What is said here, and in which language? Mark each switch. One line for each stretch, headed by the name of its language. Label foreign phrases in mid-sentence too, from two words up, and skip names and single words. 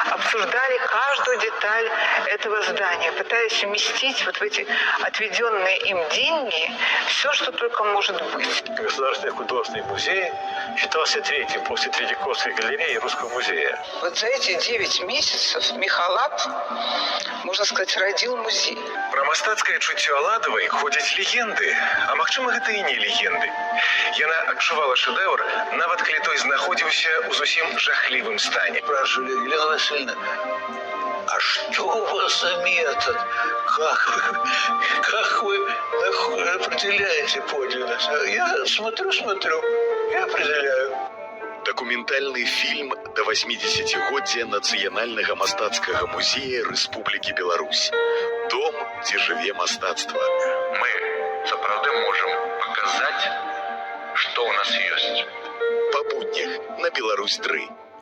Russian: обсуждали каждую деталь этого здания, пытаясь вместить вот в эти отведенные им деньги все, что только может быть. Государственный художественный музей считался третьим после Третьяковской галереи и Русского музея. Вот за эти 9 месяцев Михалат, можно сказать, родил музей.
Belarusian: Пра мастацкае чуццё Аладавай ходзяць легенды, а магчыма гэта і не легенды. Яна адчувала шэдэўр, нават калі той знаходзіўся ў зусім жахлівым стане.
Russian: Спрашивали: Елена Васильевна, а что у вас за метод? Как вы определяете подлинность? Я смотрю и определяю.
Belarusian: Дакументальны фільм да 80-годдзя Нацыянальнага мастацкага музея Рэспублікі Беларусь. Дом, дзе жыве мастацтва. Мы сапраўды можам паказаць, што ў нас ёсць. Па буднях на Беларусь 3.